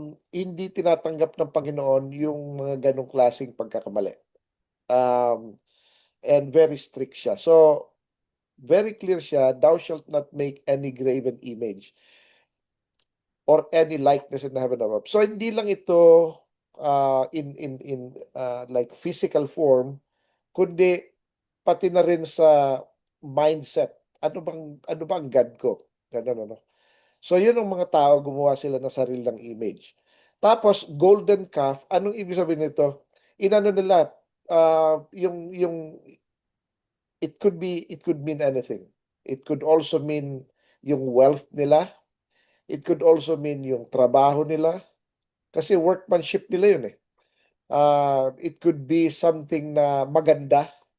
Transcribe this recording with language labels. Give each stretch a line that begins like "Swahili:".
Filipino: Hindi tinatanggap ng Panginoon yung mga ganong klaseng pagkakamali.
English: Um, and very strict siya.
Filipino: So, very clear siya,
English: thou shalt not make any graven image or any likeness in the heaven above.
Filipino: So, hindi lang ito in like physical form, kundi pati na rin sa mindset. Ano bang God ko? Ganun, ano? So, yun ang mga tao, gumawa sila ng sariling image. Tapos, golden calf, anong ibig sabihin nito? Inano nila, yung
English: it could mean anything. It could also mean yung wealth nila. It could also mean yung trabaho nila.
Filipino: Kasi workmanship nila yun eh.
English: It could be something
Filipino: na maganda.